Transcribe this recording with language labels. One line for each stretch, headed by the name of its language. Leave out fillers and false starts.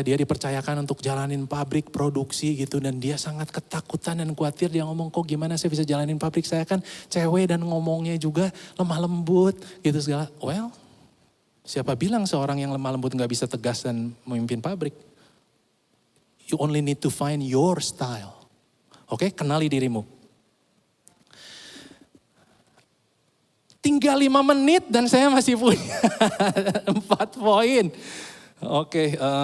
Indonesian: Dia dipercayakan untuk jalanin pabrik produksi gitu. Dan dia sangat ketakutan dan khawatir. Dia ngomong, kok gimana saya bisa jalanin pabrik? Saya kan cewek dan ngomongnya juga lemah lembut gitu segala. Well, siapa bilang seorang yang lemah lembut gak bisa tegas dan memimpin pabrik?
English: You only need to find your style.
Indonesian: Oke, kenali dirimu. Tinggal 5 menit dan saya masih punya 4 poin. Oke.